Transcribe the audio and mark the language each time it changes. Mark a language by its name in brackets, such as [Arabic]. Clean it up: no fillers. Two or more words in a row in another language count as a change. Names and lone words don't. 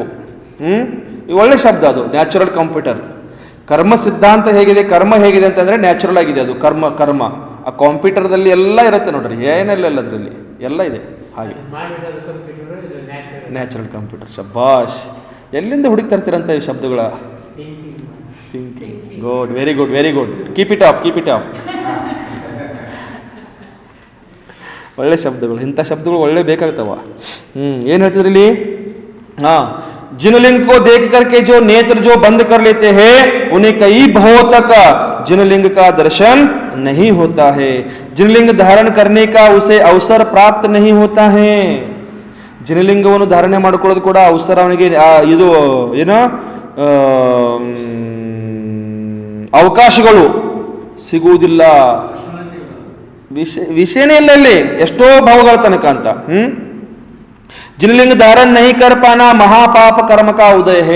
[Kannada] ಒಳ್ಳೆ ಶಬ್ದ ಅದು, [English] natural computer. [Kannada] ಕರ್ಮ ಸಿದ್ಧಾಂತ ಹೇಗಿದೆ, ಕರ್ಮ ಹೇಗಿದೆ ಅಂತಂದ್ರೆ ನ್ಯಾಚುರಲ್ ಆಗಿದೆ ಅದು. ಕರ್ಮ ಆ ಕಂಪ್ಯೂಟರ್ದಲ್ಲಿ ಎಲ್ಲ ಇರುತ್ತೆ ನೋಡ್ರಿ, ಏನೆಲ್ಲ ಇಲ್ಲ ಅದರಲ್ಲಿ ಎಲ್ಲ ಇದೆ. [English] ಹಾಗೆ natural computer. [Kannada] ಶಬ್ಬಾಷ್, ಎಲ್ಲಿಂದ ಹುಡುಕಿ ತರ್ತೀರಂತ ಈ ಶಬ್ದಗಳ? [English] Thinking. Good, very good, very good. Keep it up. [Kannada] ಒಳ್ಳೆ ಶಬ್ದಗಳು, ಇಂಥ ಶಬ್ದಗಳು ಒಳ್ಳೆ ಬೇಕಾಗ್ತಾವ. ಏನು ಹೇಳ್ತಿದ್ರಿ ಇಲ್ಲಿ? [Hindi] जिनलिंग को देख करके जो नेत्र जो बंद कर लेते हैं उन्हें कई भावों तक जिनलिंग का दर्शन नहीं होता है. जिनलिंग धारण करने का उसे अवसर प्राप्त नहीं होता है. [Kannada] ಜಿನಲಿಂಗವನ್ನು ಧಾರಣೆ ಮಾಡಿಕೊಳ್ಳೋದು ಕೂಡ ಅವಸರ ಅವನಿಗೆ ಇದು ಏನೋ ಅವಕಾಶಗಳು ಸಿಗುವುದಿಲ್ಲ. ವಿಷಯನೇ ಇಲ್ಲ ಇಲ್ಲಿ, ಎಷ್ಟೋ ಭಾವಗಳ ತನಕ ಅಂತ. [Hindi] जिनलिंग धारण नहीं कर पाना महापाप कर्मक उदय है.